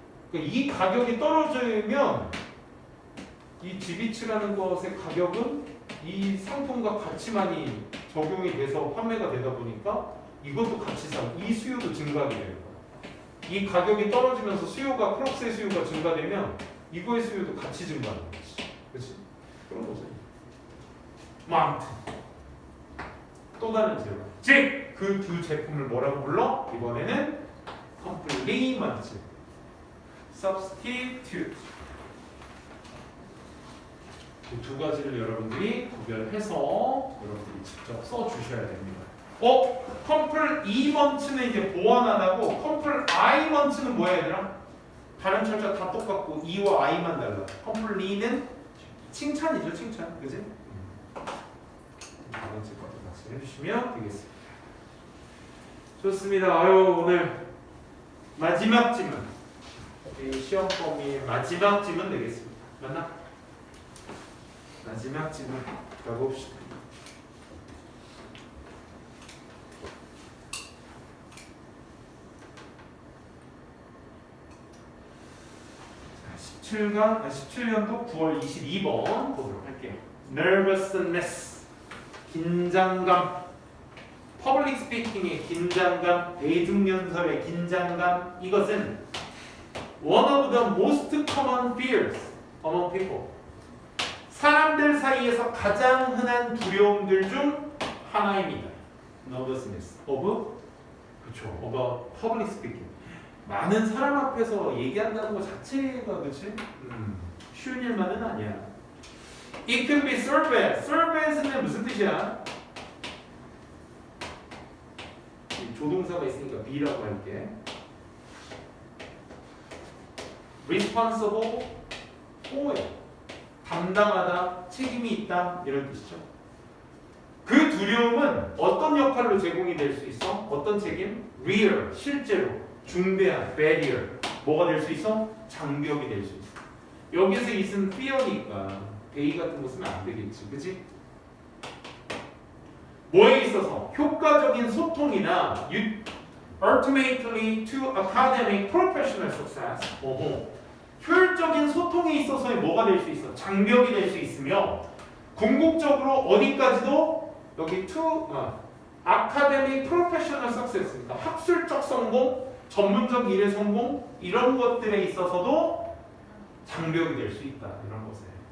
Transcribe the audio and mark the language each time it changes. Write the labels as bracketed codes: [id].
[ko] 그러니까 이 가격이 떨어지면 이 지비치라는 것의 가격은 이 상품과 같이 많이 적용이 돼서 판매가 되다 보니까 이것도 같이 이 수요도 증가하게 되는 거야. 이 가격이 떨어지면서 크록스의 수요가 증가되면 이거의 수요도 같이 증가하는 거지. 그렇지? 그런 거지. 아무튼 또 다른 재료. 즉 그 두 제품을 뭐라고 불러? 이번에는 [en] complement, substitute. [ko] 그 두 가지를 여러분들이 구별해서 여러분들이 직접 써 주셔야 됩니다. complement는 이제 보완하다고, complement는 뭐야 얘들아? 다른 철자 다 똑같고 e와 i만 달라. complement는 칭찬이죠, 칭찬. 그지? 두 번째 것도 같이 해주시면 되겠습니다. 좋습니다. 오늘 마지막 지문, 이 시험 범위의 마지막 지문 되겠습니다. 맞나? 마지막 지문 가봅시다. 자, 17년도 9월 22번 보도록 할게요. [en] nervousness, [ko] 긴장감. 퍼블릭 스피킹의 긴장감, 대중연설의 긴장감, 이것은 [en] one of the most common fears among people. [ko] 사람들 사이에서 가장 흔한 두려움들 중 하나입니다. [en] nervousness of, of public speaking. [ko] 많은 사람 앞에서 얘기한다는 것 자체가 그치? 쉬운 일만은 아니야. [en] It can be served. [ko] served는 무슨 뜻이야? 조동사가 있으니까 be라고 할게. [en] responsible for, [ko] 담당하다, 책임이 있다 이런 뜻이죠. 그 두려움은 어떤 역할로 제공이 될 수 있어? 어떤 책임? real, 실제로 중대한 barrier, 뭐가 될 수 있어? 장벽이 될 수 있어. 여기서 있은 fear니까 they 같은 거 쓰면 안 되겠지, 그치? 뭐에 있어서? 효과적인 소통이나 [en] ultimately to academic professional success. [ko] 효율적인 소통에 있어서의 뭐가 될 수 있어? 장벽이 될 수 있으며 궁극적으로 어디까지도 여기 [en] academic professional success, [ko] 그러니까 학술적 성공, 전문적 일의 성공 이런 것들에 있어서도 장벽이 될 수 있다 이런 것에.